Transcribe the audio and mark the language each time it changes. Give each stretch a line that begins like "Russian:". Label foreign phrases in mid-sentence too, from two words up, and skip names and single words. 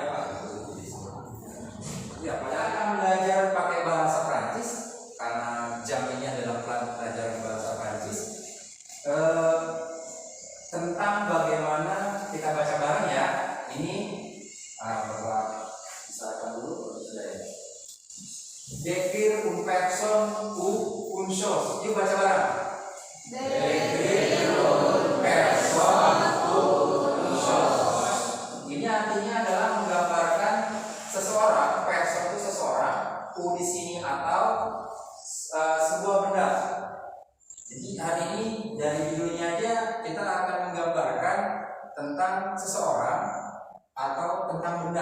Indonesian: Ya, padahal akan belajar pakai bahasa Prancis karena jam ini adalah pelajaran bahasa Prancis. Tentang bagaimana kita baca bareng ya. Ini Bapak misalkan dulu sudah ya.
French: Décrire une personne ou une chose.
Indonesian: Yuk baca bareng.
French: Décrire une personne ou une chose.
Indonesian: Ini artinya adalah menggambarkan seseorang. Person itu seseorang. U di sini atau sebuah benda. Jadi hari ini dari judulnya aja kita akan menggambarkan tentang seseorang atau tentang benda.